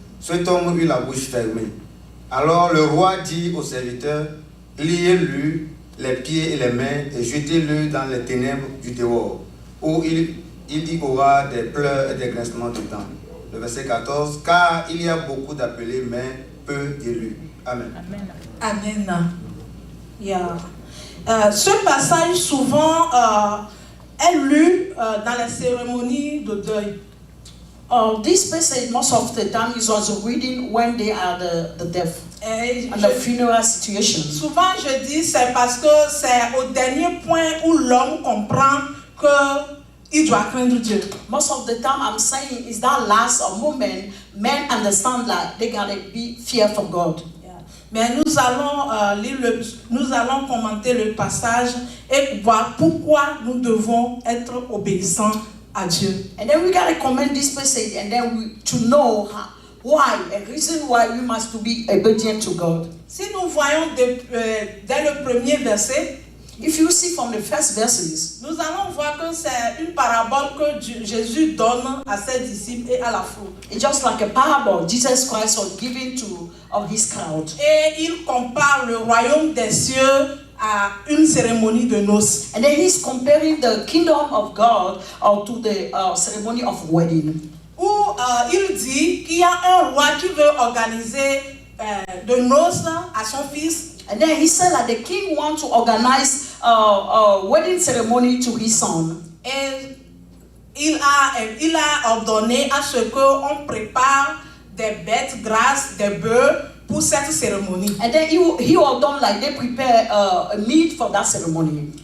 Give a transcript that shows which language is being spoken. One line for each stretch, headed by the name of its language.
French: Cet homme eut la bouche fermée. Alors le roi dit au serviteur, liez-lui les pieds et les mains et jetez-le dans les ténèbres du dehors, où il y aura des pleurs et des grincements de dents. Le verset 14, car il y a beaucoup d'appelés, mais peu d'élus. Amen.
English: Amen. Yeah.
French: Ce passage souvent est lu dans les cérémonies de deuil.
English: This passage, most of the time, is also reading when they are the death
French: Et
English: and the funeral situation.
French: souvent je dis c'est parce que c'est au dernier point où l'homme comprend qu'il doit craindre Dieu.
English: Most of the time, I'm saying is that last moment, men understand that they gotta be fearful of God.
French: Mais nous allons nous allons commenter le passage et voir pourquoi nous devons être obéissants à Dieu.
English: And then we gotta comment this passage, and then to know why, a reason why we must to be obedient to God.
French: Si nous voyons dès le premier verset,
English: If you see from the first verses,
French: nous allons voir que c'est une parabole que Jésus donne à ses disciples et à la foule.
English: it's just like a parable Jesus Christ was giving to his crowd.
French: Et il compare le royaume des cieux à une cérémonie de noces.
English: And then he's comparing the kingdom of God to the ceremony of wedding.
French: Où il dit qu'il y a un roi qui veut organiser de noces à son fils.
English: And then he said that the king wants to organize a wedding ceremony to his son.
French: Et il a ordonné à ce qu'on prépare des bêtes grasses, des bœufs pour cette cérémonie.
English: And then he ordered like they prepare a meat for that ceremony.